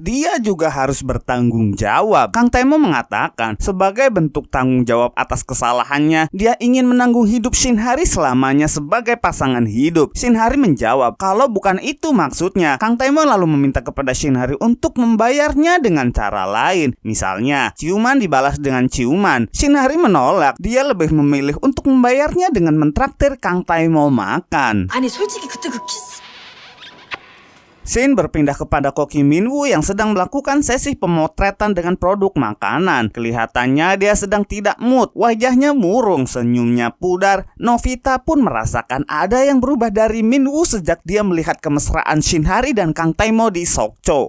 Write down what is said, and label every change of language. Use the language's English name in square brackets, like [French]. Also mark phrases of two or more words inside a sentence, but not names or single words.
[Indonesian] Dia juga harus bertanggung jawab. Kang Tae-mo mengatakan sebagai bentuk tanggung jawab atas kesalahannya, dia ingin menanggung hidup Shin Hari selamanya sebagai pasangan hidup. Shin Hari menjawab kalau bukan itu maksudnya. Kang Tae-mo lalu meminta kepada Shin Hari untuk membayarnya dengan cara lain. Misalnya, ciuman dibalas dengan ciuman. Shin Hari menolak. Dia lebih memilih untuk membayarnya dengan mentraktir Kang Tae-mo makan. [Korean] 아니 솔직히 그때 그 키스. [Indonesian] Scene berpindah kepada Koki Min-woo yang sedang melakukan sesi pemotretan dengan produk makanan. Kelihatannya dia sedang tidak mood. Wajahnya murung, senyumnya pudar. Novita pun merasakan ada yang berubah dari Min-woo sejak dia melihat kemesraan Shin Hari dan Kang Tae-mo di Sokcho.